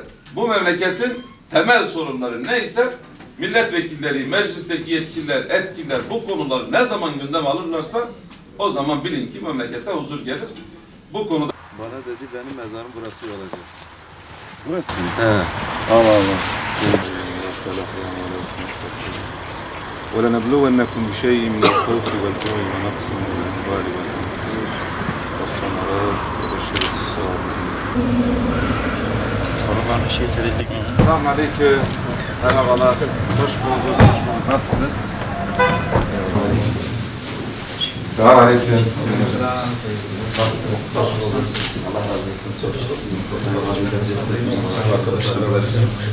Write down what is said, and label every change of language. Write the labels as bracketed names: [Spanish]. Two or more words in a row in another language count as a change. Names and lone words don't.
[Turkish] Bu memleketin temel sorunları neyse milletvekilleri, meclisteki yetkililer, etkiler bu konuları ne zaman gündem alırlarsa o zaman bilin ki memlekette huzur gelir. Bu konuda Bana dedi benim mezarım burası olacak. burası. He. Allah Allah. [Arabic] الفلاح ولا المستقيم ولنبلونكم بشيء من الخوف والجوع ونقص من الأموال والأنفس والثمرات وبشر الصابرين. [Turkish] Selamun aleyküm. Merhabalar. Hoş bulduk. Nasılsınız? Selamun aleyküm. Nasılsınız? Hoş bulduk. Allah razı olsun. Çok arkadaşlarla versin.